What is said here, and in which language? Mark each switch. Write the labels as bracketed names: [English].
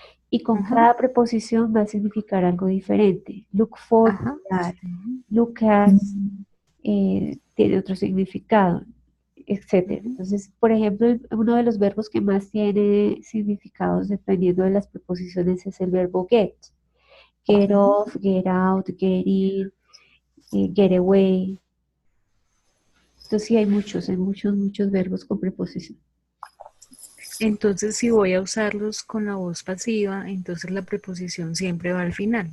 [Spanish] Y con cada preposición va a significar algo diferente. [English] Look for, [Spanish] mirar. [English] Look at, [Spanish] tiene otro significado, etc. Entonces, por ejemplo, uno de los verbos que más tiene significados dependiendo de las preposiciones es el verbo get. [English] Get off, get out, get in, get away. [Spanish] Entonces sí hay muchos verbos con preposición. Entonces, si voy a usarlos con la voz pasiva, entonces la preposición siempre va al final.